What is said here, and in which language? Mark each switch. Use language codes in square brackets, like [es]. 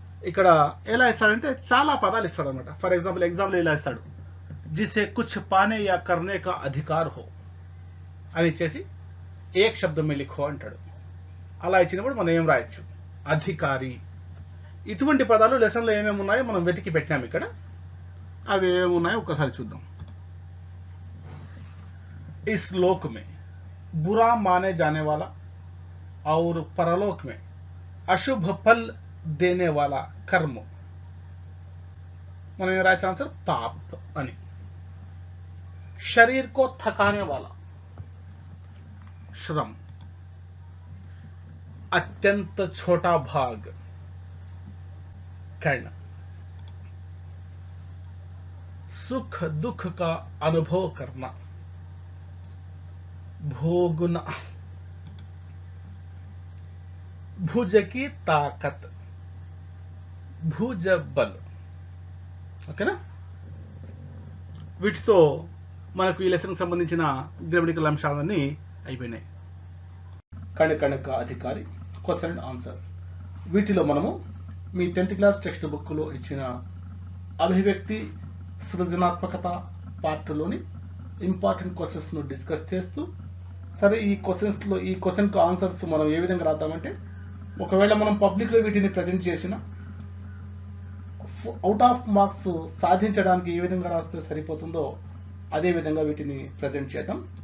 [te] ఇక్కడ ఎలా ఇస్తాడంటే చాలా పదాలు ఇస్తాడు అనమాట. ఫర్ ఎగ్జాంపుల్ ఎగ్జామ్లో ఇలా ఇస్తాడు, [hi] జిసే కుచ్ పానే యా కర్నే కా అధికార్ హో [te] అని ఇచ్చేసి [hi] ఏక్ శబ్దం మే లిఖో [te] అంటాడు. అలా ఇచ్చినప్పుడు మనం ఏం రాయొచ్చు? అధికారి. ఇటువంటి పదాలు లెసన్లో ఏమేమి ఉన్నాయో మనం వెతికి పెట్టాము ఇక్కడ. అవి ఏమేమి ఉన్నాయో ఒక్కసారి చూద్దాం. [hi] इस लोक में बुरा माने जाने वाला और परलोक में अशुभ फल देने वाला कर्म. [te] మనం ఏం రాసిన ఆన్సర్ पाप అని. [hi] शरीर को थकाने वाला श्रम, अत्यंत छोटा भाग कर्ण, सुख दुख का अनुभव करना भोगना, भुज की ताकत भुज बल. [te] ఓకేనా? వీటితో మనకు ఈ లెసన్కి సంబంధించిన గ్రామటికల్ అంశాలన్నీ అయిపోయినాయి. కణక అధికారి క్వశ్చన్ అండ్ ఆన్సర్స్. వీటిలో మనము మీ 10th క్లాస్ టెక్స్ట్ బుక్లో ఇచ్చిన అభివ్యక్తి సృజనాత్మకత పార్ట్లోని ఇంపార్టెంట్ క్వశ్చన్స్ను డిస్కస్ చేస్తూ, సరే ఈ క్వశ్చన్కు ఆన్సర్స్ మనం ఏ విధంగా రాద్దామంటే, ఒకవేళ మనం పబ్లిక్లో వీటిని ప్రజెంట్ చేసిన అవుట్ ఆఫ్ మార్క్స్ సాధించడానికి ఏ విధంగా రాస్తే సరిపోతుందో అదే విధంగా వీటిని ప్రజెంట్ చేద్దాం.